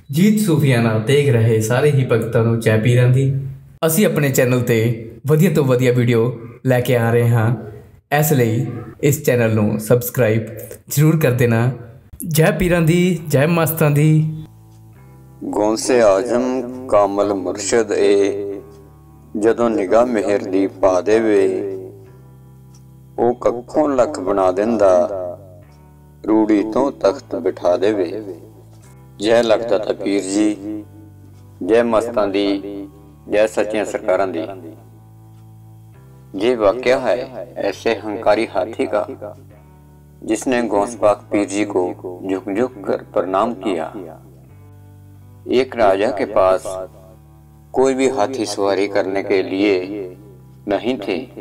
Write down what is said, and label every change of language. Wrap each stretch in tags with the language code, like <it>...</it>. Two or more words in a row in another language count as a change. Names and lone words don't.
<pa>ਜੀਤ ਸੂਫੀਆਨਾ ਦੇਖ ਰਹੇ ਸਾਰੇ ਹੀ ਭਗਤਾਂ ਨੂੰ ਜੈ ਪੀਰਾਂ ਦੀ। ਅਸੀਂ ਆਪਣੇ ਚੈਨਲ ਤੇ ਵਧੀਆ ਤੋਂ ਵਧੀਆ ਵੀਡੀਓ ਲੈ ਕੇ ਆ ਰਹੇ ਹਾਂ, ਇਸ ਲਈ ਇਸ ਚੈਨਲ ਨੂੰ ਸਬਸਕ੍ਰਾਈਬ ਜ਼ਰੂਰ ਕਰ ਦੇਣਾ। ਜੈ ਪੀਰਾਂ ਦੀ, ਜੈ ਮਸਤਾਂ ਦੀ। ਗੌਸੇ ਆਜ਼ਮ ਕਾਮਲ ਮੁਰਸ਼ਦ ਏ ਜਦੋਂ ਨਿਗਾਹ ਮਿਹਰ ਦੀ ਪਾ ਦੇਵੇ, ਓ ਕੱਖੋਂ ਲੱਖ ਬਣਾ ਦੇਂਦਾ, ਰੂੜੀ ਤੋਂ ਤਖ਼ਤ ਬਿਠਾ ਦੇਵੇ। ਜੈ ਲਗਦਾ ਤਾ ਪੀਰ ਜੀ, ਜੈ ਮਸਤਾਂ ਦੀ, ਜੈ ਸੱਚੀਆਂ ਸਰਕਾਰਾਂ ਦੀ।</pa> <hi>ये वाकया है ऐसे हंकारी हाथी का जिसने गौस पाक पीर जी को झुक झुक कर प्रणाम किया। एक राजा के पास कोई भी हाथी सवारी करने के लिए नहीं थे।</hi>